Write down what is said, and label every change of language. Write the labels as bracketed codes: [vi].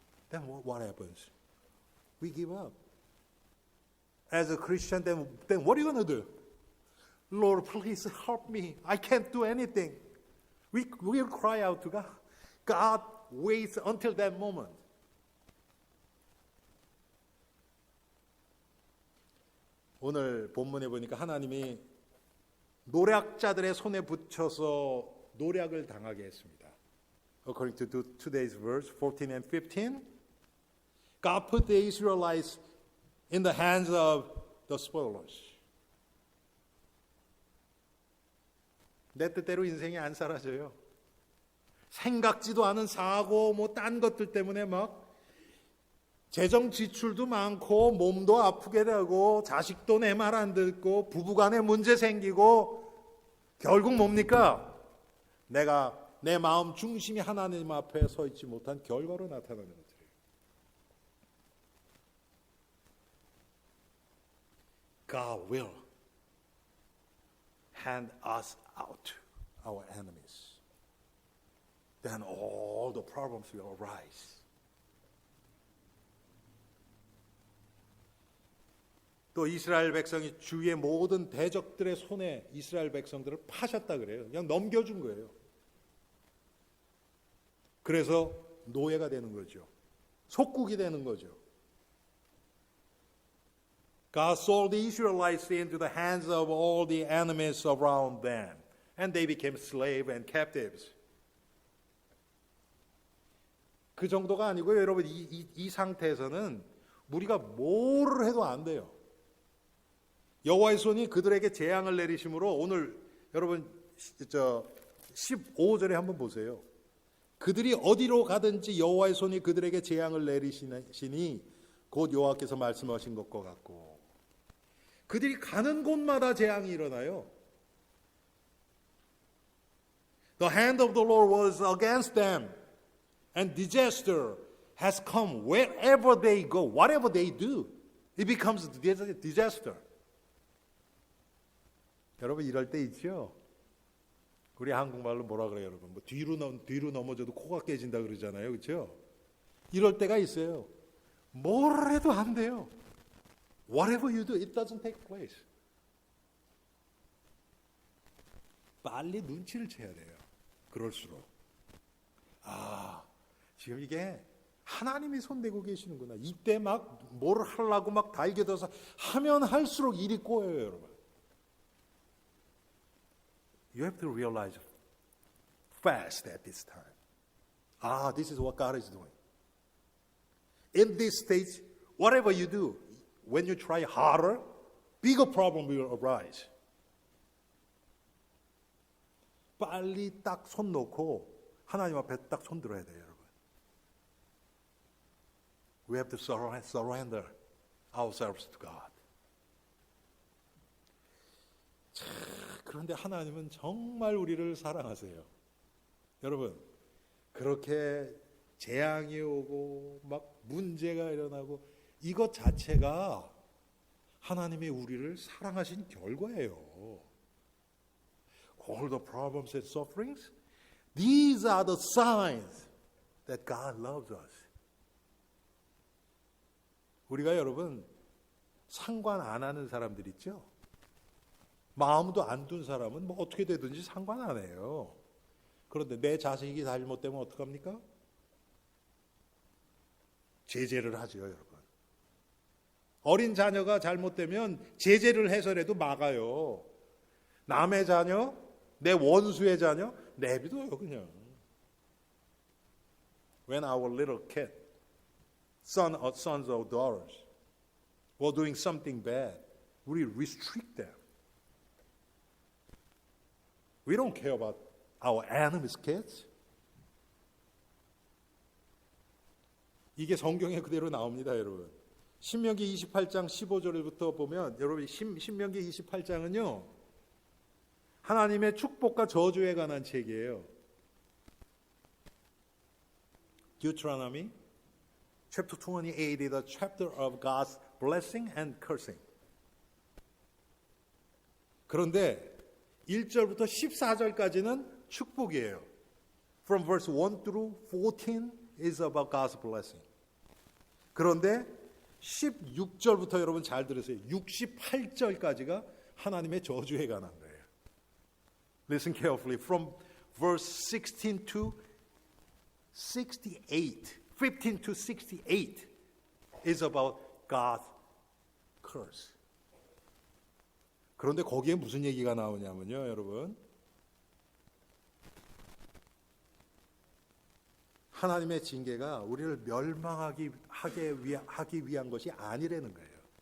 [en] Then what happens? We give up. As a Christian, then what are you going to do? Lord, please help me. I can't do anything. We will cry out to God. God waits until that moment. [ko] 오늘 본문에 보니까 하나님이 노략자들의 손에 붙여서 노략을 당하게 했습니다. [en] According to today's verse 14 and 15, God put the Israelites in the hands of the spoilers. [ko] 내 뜻대로 인생이 안 사라져요. 생각지도 않은 사고 뭐 딴 것들 때문에 막 재정 지출도 많고 몸도 아프게 되고 자식도 내 말 안 듣고 부부간에 문제 생기고 결국 뭡니까? 내가 내 마음 중심이 하나님 앞에 서 있지 못한 결과로 나타나는 것들이에요. [en] God will hand us out to our enemies. Then all the problems will arise. [ko] 또 이스라엘 백성이 주위의 모든 대적들의 손에 이스라엘 백성들을 파셨다 그래요. 그냥 넘겨준 거예요. 그래서 노예가 되는 거죠. 속국이 되는 거죠. [en] God sold the Israelites into the hands of all the enemies around them, and they became slaves and captives. [ko] 그 정도가 아니고요, 여러분. 이 상태에서는 우리가 뭐를 해도 안 돼요. 여호와의 손이 그들에게 재앙을 내리심으로 오늘 여러분 15절에 한번 보세요. 그들이 어디로 가든지 여호와의 손이 그들에게 재앙을 내리시니 곧 여호와께서 말씀하신 것과 같고 그들이 가는 곳마다 재앙이 일어나요. [en] The hand of the Lord was against them and disaster has come wherever they go, whatever they do. It becomes disaster. [ko] 여러분 이럴 때 있죠? 우리 한국말로 뭐라 그래요, 여러분? 뭐 뒤로 넘어져도 코가 깨진다 그러잖아요, 그렇죠? 이럴 때가 있어요. 뭘 해도 안 돼요. [en] Whatever you do, it doesn't take place. [ko] 빨리 눈치를 채야 돼요. 그럴수록 지금 이게 하나님이 손대고 계시는구나. 이때 막 뭘 하려고 막 달겨들어서 하면 할수록 일이 꼬여요, 여러분. [en] You have to realize fast at this time. This is what God is doing. In this stage, whatever you do, when you try harder, bigger problem will arise. [ko] 빨리 딱 손 놓고 하나님 앞에 딱 손 들어야 돼요, 여러분. [en] We have to surrender ourselves to God. [ko] 그런데 하나님은 정말 우리를 사랑하세요. 여러분, 그렇게 재앙이 오고 막 문제가 일어나고 이것 자체가 하나님이 우리를 사랑하신 결과예요. [en] All the problems and sufferings, these are the signs that God loves us. [ko] 우리가 여러분 상관 안 하는 사람들 있죠? 마음도 안 둔 사람은 뭐 어떻게 되든지 상관 안 해요. 그런데 내 자식이 잘못되면 어떡합니까? 제재를 하죠, 여러분. 어린 자녀가 잘못되면 제재를 해서라도 막아요. 남의 자녀, 내 원수의 자녀 내비둬요, 그냥. [en] When our little kid, sons or daughters, were doing something bad, we restrict them. We don't care about our enemies' kids. [ko] 이게 성경에 그대로 나옵니다, 여러분. 신명기 28장 15절부터 보면 여러분 신명기 28장은요. 하나님의 축복과 저주에 관한 책이에요. [en] Deuteronomy chapter 28 is a chapter of God's blessing and cursing. [ko] 그런데 1절부터 14절까지는 축복이에요. [en] From verse 1 through 14 is about God's blessing. [ko] 그런데 16절부터 여러분 잘 들으세요. 68절까지가 하나님의 저주에 관한 거예요. [en] Listen carefully. From verse 16 to 68, 15 to 68 is about God's curse. [ko] 그런데 거기에 무슨 얘기가 나오냐면요, 여러분. 하나님의 징계가 우리를 멸망하기 위한 것이 아니라는 거예요.